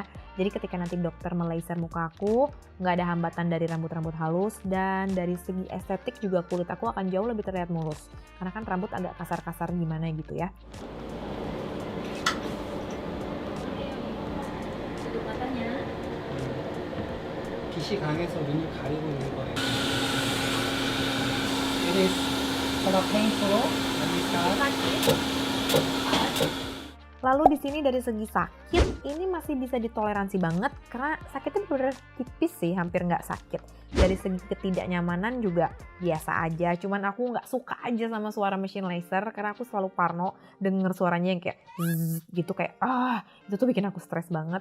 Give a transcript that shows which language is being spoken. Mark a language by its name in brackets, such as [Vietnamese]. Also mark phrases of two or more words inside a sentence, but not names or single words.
[Indonesian] Jadi ketika nanti dokter melaser muka aku, nggak ada hambatan dari rambut-rambut halus, dan dari segi estetik juga kulit aku akan jauh lebih terlihat mulus. Karena kan rambut agak kasar-kasar gimana gitu ya. Matanya. [Korean] 빛이 강해서 눈을 가리고 있는 거예요. [English] It is sort of painful when we start. [Indonesian] Lalu di sini dari segi sakit, ini masih bisa ditoleransi banget karena sakitnya bener tipis sih, hampir nggak sakit. Dari segi ketidaknyamanan juga biasa aja, cuman aku nggak suka aja sama suara mesin laser karena aku selalu parno denger suaranya yang kayak gitu, kayak itu tuh bikin aku stres banget.